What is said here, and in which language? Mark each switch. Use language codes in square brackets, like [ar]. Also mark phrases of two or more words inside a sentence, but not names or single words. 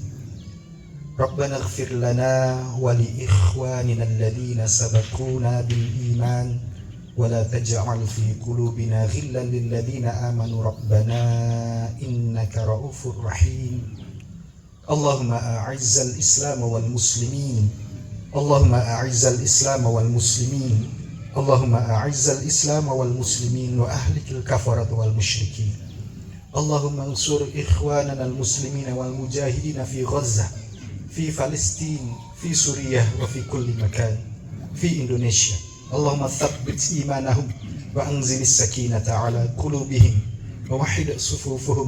[ar] ربنا اغفر لنا ولإخواننا الذين سبقونا بالإيمان ولا تجعل في قلوبنا غلا للذين آمنوا ربنا إنك رؤوف رحيم. اللهم أعز الإسلام والمسلمين. اللهم أعز الإسلام والمسلمين. اللهم أعز الإسلام والمسلمين وأهلك الكفرة والمشركين. اللهم انصر إخواننا المسلمين والمجاهدين في غزة, في فلسطين، في سوريا، وفي كل مكان، في إندونيسيا. اللهم ثبت إيمانهم وأنزل السكينة على قلوبهم ووحد صفوفهم.